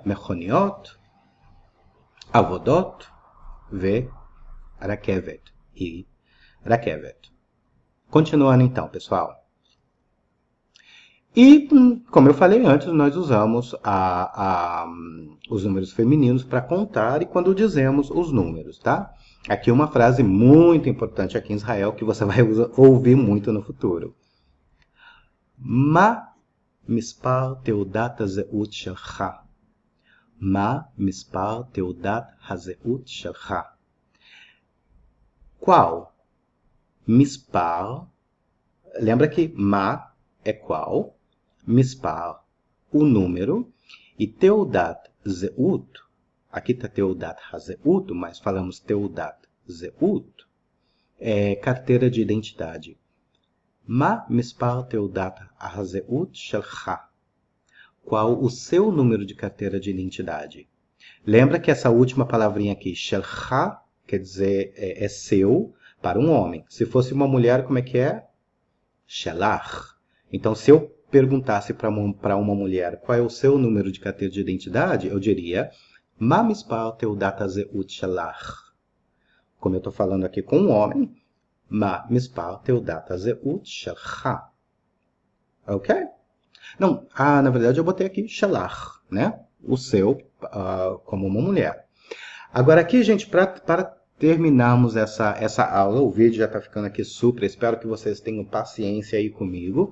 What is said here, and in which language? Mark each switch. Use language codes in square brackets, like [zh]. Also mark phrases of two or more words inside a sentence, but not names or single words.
[he] מכוניות, עבודות, רכבת e rakevet. [pt] Continuando então, pessoal. E, como eu falei antes, nós usamos os números femininos para contar e quando dizemos os números, tá? Aqui uma frase muito importante aqui em Israel que você vai ouvir muito no futuro. [he] מה מספר תעודת הזהות שלך. מה מספר תעודת הזהות שלך? [pt] Qual? Mispar. Lembra que ma é qual, mispar, o número, e [he] תעודת זהות, [pt] aqui está [he] תעודת הזהות, [pt] mas falamos [he] תעודת זהות, [pt] é carteira de identidade. [he] מה מספר תעודת הזהות שלך. [pt] Qual o seu número de carteira de identidade? Lembra que essa última palavrinha aqui, shelcha, quer dizer é seu, para um homem. Se fosse uma mulher, como é que é? Shelach. Então, se eu perguntasse para uma mulher qual é o seu número de carteira de identidade, eu diria [he] מה מספר תעודת זהות שלך. [pt] Como eu estou falando aqui com um homem, [he] מה מספר תעודת זהות שלך. [pt] Ok? Não, na verdade eu botei aqui shelach, né? O seu, como uma mulher. Agora aqui, gente, para terminarmos essa aula, o vídeo já está ficando aqui super, espero que vocês tenham paciência aí comigo.